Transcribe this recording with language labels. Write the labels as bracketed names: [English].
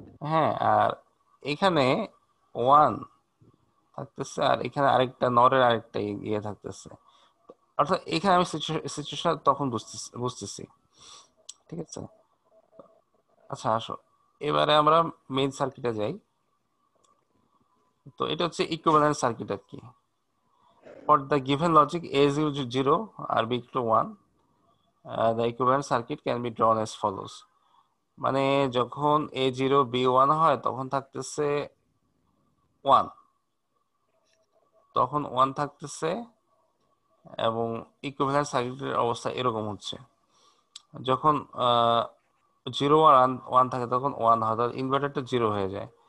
[Bangla] হ্যাঁ, আর এখানে 1 থাকতেছে আর এখানে আরেকটা নরের আরেকটা ইয়ে থাকতেছে, অর্থাৎ এখানে আমি সিচুয়েশন তখন বুঝতেছি। ঠিক আছে, আচ্ছা আসো এবারে আমরা মেইন সার্কিটে যাই। তো এটা হচ্ছে ইকুইভ্যালেন্ট সার্কিট আর কি। [English] For the given logic A is equal to 0 আর B equal to 1, the equivalent circuit can be drawn as follows. [Bangla] মানে যখন A0 B1 হয় তখন থাকতেছে 1, তখন 1 থাকতেছে, এবং ইকুইভ্যালেন্ট সার্কিটের অবস্থা এরকম হচ্ছে, যখন 0 আর 1 থাকে তখন 1 হয়, তাহলে ইনভার্টারটা 0 হয়ে যায়।